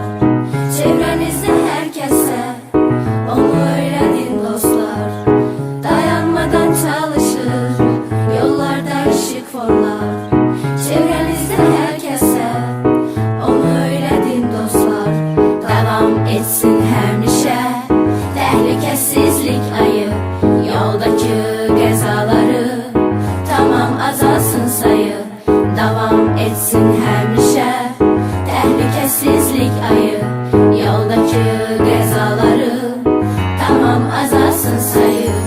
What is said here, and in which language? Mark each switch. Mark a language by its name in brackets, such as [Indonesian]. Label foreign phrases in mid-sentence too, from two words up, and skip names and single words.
[Turkish] Çevrenizde herkese onu öğretin dostlar. Dayanmadan çalışır, yollarda ışık forlar. Çevrenizde herkese onu öğretin dostlar. [Azerbaijani] Devam etsin həmişə təhlükəsizlik ayı. Yoldaki qəzaları tamam azalsın sayı. Devam etsin həmişə təhlükəsizlik ayı. Yoldaki qəzaları tamam azalsın sayı.